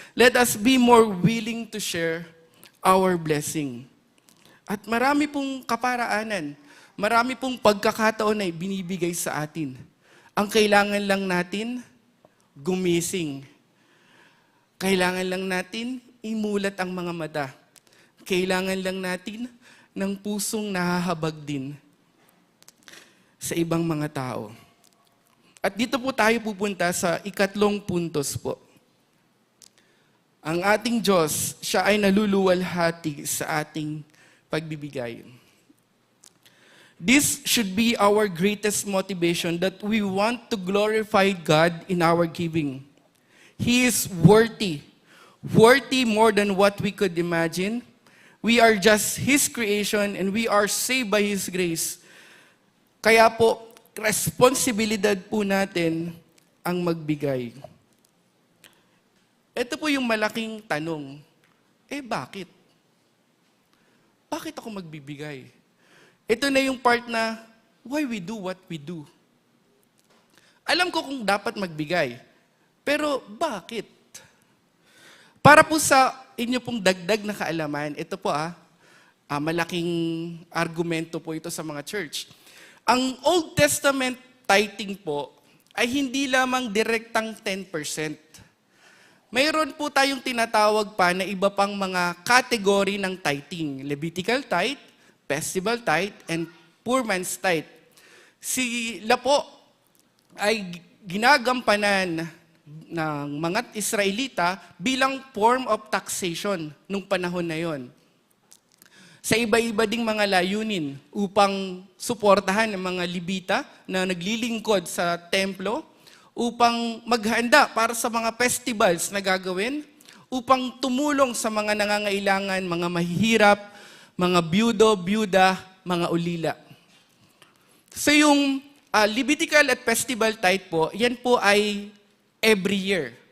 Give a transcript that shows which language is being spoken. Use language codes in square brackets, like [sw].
[en] Let us be more willing to share our blessing. [tl] At marami pong kaparaanan. Marami pong pagkakataon na binibigay sa atin. Ang kailangan lang natin, gumising. Kailangan lang natin, imulat ang mga mata. Kailangan lang natin ng pusong nahahabag din sa ibang mga tao. At dito po tayo pupunta sa ikatlong puntos po. Ang ating Diyos, siya ay naluluwalhati sa ating pagbibigay. [en] This should be our greatest motivation, that we want to glorify God in our giving. He is worthy more than what we could imagine. We are just His creation and we are saved by His grace. [tl] Kaya po, responsibilidad po natin ang magbigay. Ito po yung malaking tanong, bakit? Bakit ako magbibigay? Ito na yung part na, [en] why we do what we do. [tl] Alam ko kung dapat magbigay, pero bakit? Para po sa inyo pong dagdag na kaalaman, ito po malaking argumento po ito sa mga church. Ang Old Testament tithing po ay hindi lamang direktang 10%. Mayroon po tayong tinatawag pa na iba pang mga kategory ng tithing. [en] Levitical tithe, festival tithe, and poor man's tithe. [tl] Sila po ay ginagampanan ng mga Israelita bilang [en] form of taxation [tl] nung panahon na yon. Sa iba-iba ding mga layunin upang suportahan ng mga Libita na naglilingkod sa templo, upang maghanda para sa mga festivals na gagawin, upang tumulong sa mga nangangailangan, mga mahihirap, mga byudo, byuda, mga ulila. So yung Levitical at festival tithe po, yan po ay [en] every year.